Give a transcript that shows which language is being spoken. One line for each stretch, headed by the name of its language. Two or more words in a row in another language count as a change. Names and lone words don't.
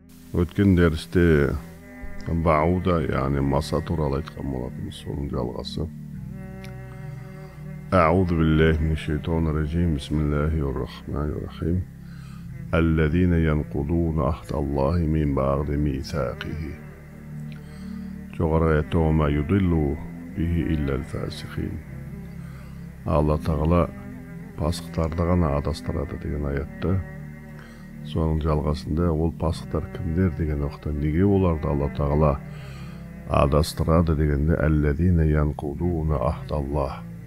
Kazakh: Өткен дәрісте бауда, яғни маса туралы айтқан болатынбыз, соның жалғасы.
Arabic: أعوذ بالله من الشيطان الرجيم. بسم الله الرحمن الرحيم. الذين ينقضون عهد الله من بعد ميثاقه.
Kazakh: Жоғары аятта
Arabic: ما يضل به إلا الفاسقين.
Kazakh: Алла Тағала пасықтарды ғана адастырады деген аятта. Соның жалғасында ол пасықтар кімдер деген уақытта неге оларды Алла Тағала адастырады дегенде
Arabic: الذين ينقضون عهد الله.